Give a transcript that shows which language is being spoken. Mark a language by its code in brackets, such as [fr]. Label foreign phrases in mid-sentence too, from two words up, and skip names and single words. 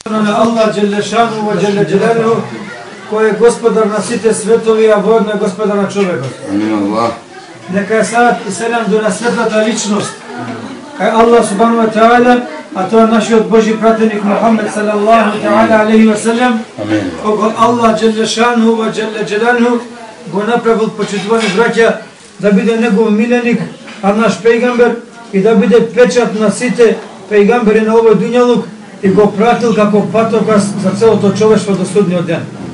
[mk] На [ar] الله جل شأنه وجل جلاله, [mk] кој е господар на сите светови, а воедно е господар на човекот. [ar] آمين الله. [mk] Нека е салат и селам до на светлата личност, кај [ar] الله سبحانه وتعالى, [mk] а тоа е нашиот Божи пратеник [ar] محمد صلى الله تعالى عليه وسلم, [mk] кога [ar] الله جل شأنه وجل جلاله [mk] го направил почитувани браќа да биде негов миленик, а наш пејгамбер и да биде печат на сите пејгамбери на овој дуњалук, и го пратил како патокас за целото човештво до судниот ден.